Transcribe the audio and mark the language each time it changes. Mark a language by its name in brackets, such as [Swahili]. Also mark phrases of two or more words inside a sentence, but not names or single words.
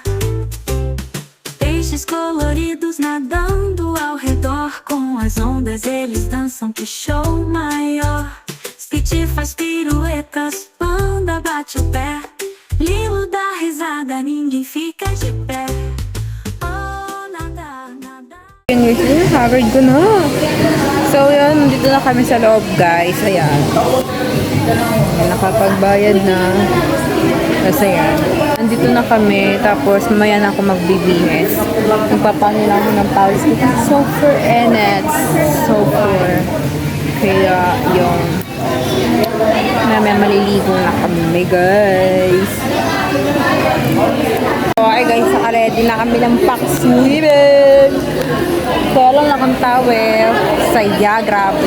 [Portuguese] Peixes coloridos nadando ao redor, com as ondas eles dançam, que show maior. Stitch faz piruetas, Panda bate o pé, Lilo dá risada, ninguém fica de pé. Oh, nadar, nadar. [Filipino] Yun guys, covered ko na. So yun, dito na kami sa loob guys. Ayan. Nakapagbayad na. Tapos ayan. Nandito na kami. Tapos mamaya na ako magbibihis. Magpapano lang ako ng pawis. [English] It's super and it's super. [Filipino] Kaya yung mamaya maliligo na kami guys. Okay guys, naka-ready na kami ng pack swimming. Kaya lang akong towel. Saya, grabe.